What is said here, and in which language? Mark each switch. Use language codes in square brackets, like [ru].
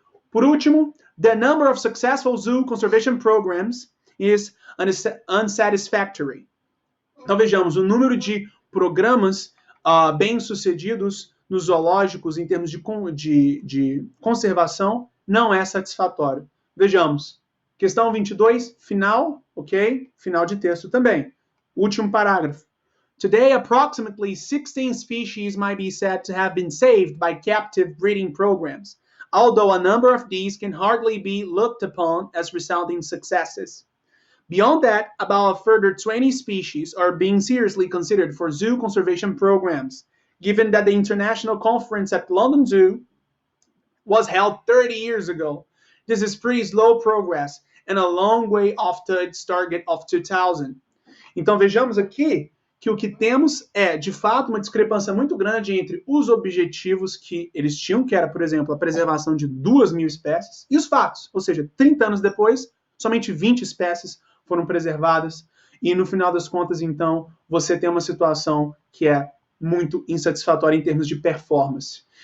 [pt] Por último, [en] the number of successful zoo conservation programs is unsatisfactory. [pt] Então, vejamos, o número de programas bem-sucedidos nos zoológicos em termos de conservação não é satisfatório. Vejamos, questão 22, final, ok? Final de texto também. Último parágrafo. [en] Today, approximately 16 species might be said to have been saved by captive breeding programs, although a number of these can hardly be looked upon as resounding successes. Beyond that, about a further 20 species are being seriously considered for zoo conservation programs, given that the international conference at London Zoo was held 30 years ago. This is pretty slow progress and a long way off to its target of 2000. [pt] Então vejamos aqui que o que temos é, de fato, uma discrepância muito grande entre os objetivos que eles tinham, que era, por exemplo, a preservação de 2.000 espécies, e os fatos. Ou seja, 30 anos depois, somente 20 espécies foram preservadas, e no final das contas, então, você tem uma situação que é muito insatisfatória em termos de performance.